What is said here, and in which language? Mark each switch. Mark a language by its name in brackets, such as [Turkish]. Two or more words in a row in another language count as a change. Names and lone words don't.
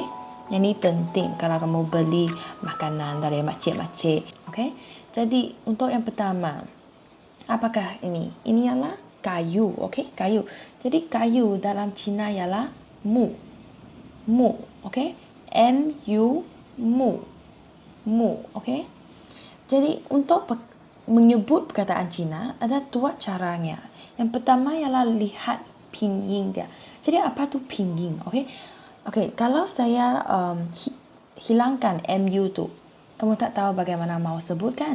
[Malay] Yang ini penting kalau kamu beli makanan dari makcik-makcik. Okey. Jadi untuk yang pertama, apakah ini? Ini ialah kayu, okey? Kayu. Jadi kayu dalam Cina ialah mu. Mu, okey? M-U, mu. Mu, okey? Jadi untuk menyebut perkataan Cina ada dua caranya. Yang pertama ialah lihat pinyin dia. Jadi apa tu pinyin, okey? Okey, kalau saya hilangkan MU tu, kamu tak tahu bagaimana mau sebut kan?